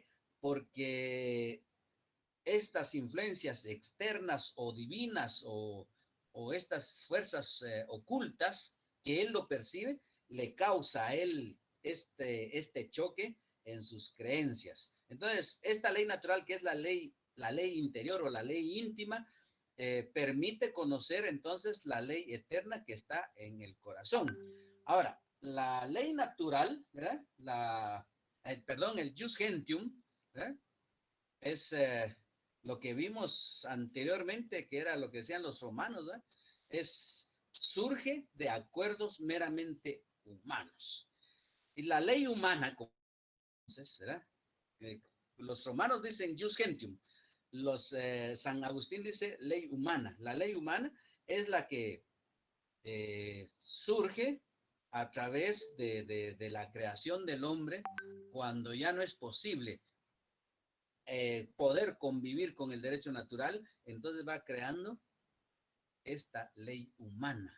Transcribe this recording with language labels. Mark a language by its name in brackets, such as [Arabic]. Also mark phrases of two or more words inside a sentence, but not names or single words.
[Spanish] Porque estas influencias externas o divinas, o estas fuerzas ocultas que él lo percibe, le causa a él este choque en sus creencias. Entonces, esta ley natural, que es la ley interior o la ley íntima, permite conocer entonces la ley eterna que está en el corazón. Ahora, la ley natural, ¿verdad? Perdón, el [Latin] jus gentium, [Spanish] ¿verdad? Es lo que vimos anteriormente, que era lo que decían los romanos, ¿verdad? Surge de acuerdos meramente humanos. Y la ley humana, entonces, ¿verdad? Eh, los romanos dicen [Latin] jus gentium, [Spanish] San Agustín dice ley humana. La ley humana es la que surge a través de la creación del hombre cuando ya no es posible poder convivir con el derecho natural, entonces va creando esta ley humana.